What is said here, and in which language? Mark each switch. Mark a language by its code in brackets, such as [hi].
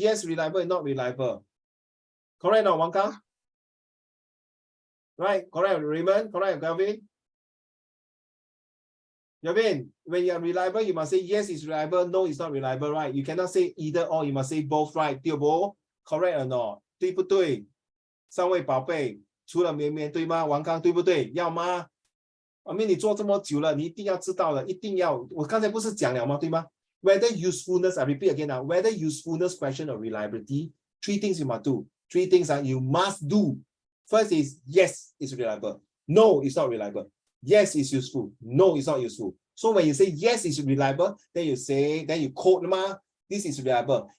[en] Yes, reliable and not reliable. Correct now, Wang Kang? Right, correct, Raymond, correct, Galvin? Galvin, when you are reliable, you must say yes, it's reliable, no, it's not reliable, right? You cannot say either or, you must say both, right? [zh] 对不? [en] Correct or not? [zh] 对不对? 三位宝贝，除了绵绵对吗？王刚对不对？要吗？ [en] I mean, [zh] 你做这么久了，你一定要知道的，一定要。我刚才不是讲了吗？对吗？ [en] Whether usefulness, I repeat again now, whether usefulness question or reliability, 3 things you must do. 3 things you must do. First is yes, it's reliable. No, it's not reliable. Yes, it's useful. No, it's not useful. So when you say yes, it's reliable, then you quote, this is reliable.